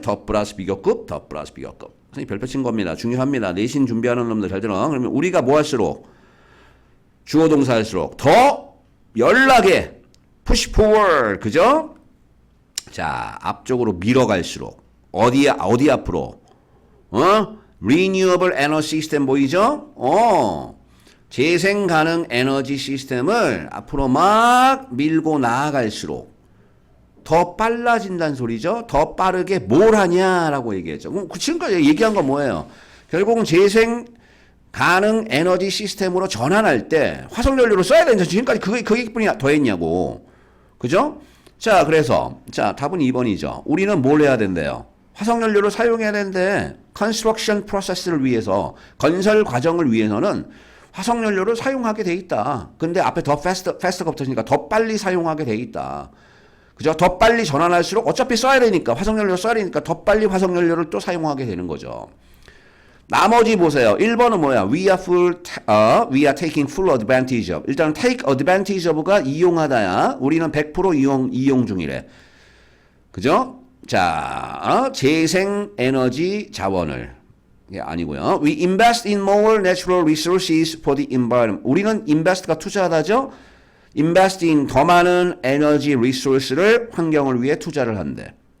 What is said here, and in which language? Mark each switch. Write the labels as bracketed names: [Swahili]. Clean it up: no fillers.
[Korean] 더 플러스 비교급, 더 플러스 비교급. 선생님 별표 친 겁니다. 중요합니다. 내신 준비하는 놈들 잘 들어. 그러면 우리가 뭐 할수록? 주어 동사 할수록 더 연락에 [English] push forward. [Korean] 그죠? 자, 앞쪽으로 밀어갈수록 어디 앞으로? Renewable Energy System 보이죠? 재생 가능 에너지 시스템을 앞으로 막 밀고 나아갈수록 더 빨라진다는 소리죠. 더 빠르게 뭘 하냐라고 얘기했죠. 그럼 지금까지 얘기한 건 뭐예요? 결국은 재생 가능 에너지 시스템으로 전환할 때 화석연료를 써야 되는데 지금까지 그게 뿐이 더 했냐고. 그죠? 자, 그래서 자, 답은 2번이죠. 우리는 뭘 해야 된대요? 화석연료를 사용해야 되는데 컨스트럭션 프로세스를 위해서 건설 과정을 위해서는 화석연료를 사용하게 돼 있다. 근데 앞에 더 패스트가 붙으니까 더 빨리 사용하게 돼 있다. 그죠? 더 빨리 전환할수록 어차피 써야 되니까 화석연료를 써야 되니까 더 빨리 화석연료를 또 사용하게 되는 거죠. 나머지 보세요. 1번은 뭐야? [English] We are taking full advantage of. [Korean] 일단 take advantage of가 이용하다야. 우리는 100% 이용 중이래. 그죠? 자, 재생 에너지 자원을. 아니고요. [English] We invest in more natural resources for the environment. [Korean] 우리는 invest가 투자하다죠. invest in 더 많은 에너지 리소스를 환경을 위해 투자를 한대.